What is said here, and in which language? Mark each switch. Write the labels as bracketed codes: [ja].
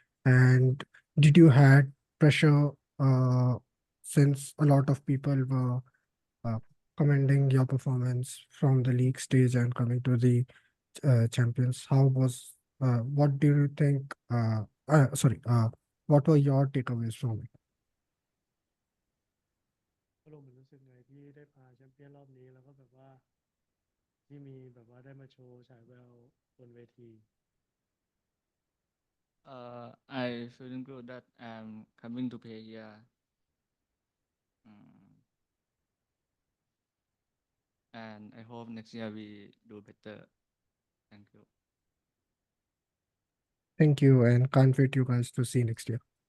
[en] And did you had pressure since a lot of people were uh, commending your performance from the league stage and coming to the champions? How was what do you think? Sorry, what were your takeaways from it? [th] ก็ลงมันรู้สึกไงที่ได้พาแชมเปี้ยนรอบนี้แล้วก็แบบว่าที่มีแบบว่าได้มาโชว์ฉายแววบนเวที [en] I feeling good that I'm coming to play here. Mm, and I hope next year we do better. Thank you. Thank you, and can't wait you guys to see next year.